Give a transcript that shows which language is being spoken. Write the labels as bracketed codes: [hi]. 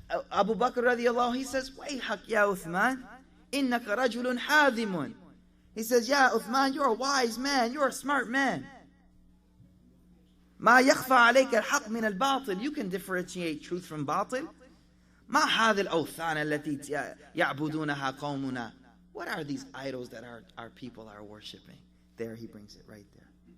[ar] Abu Bakr radiallahu, [en] he says, [ar] Wayhak ya Uthman, innaka rajulun hadimun. [en] He says, yeah, Uthman, you're a wise man, you're a smart man. [ar] ما يخفى عليك الحق من الباطل. [en] You can differentiate truth from batil. [ar] ما هذه الأوثان التي يعبدونها قومنا. [en] What are these idols that our people are worshipping? There he brings it right there.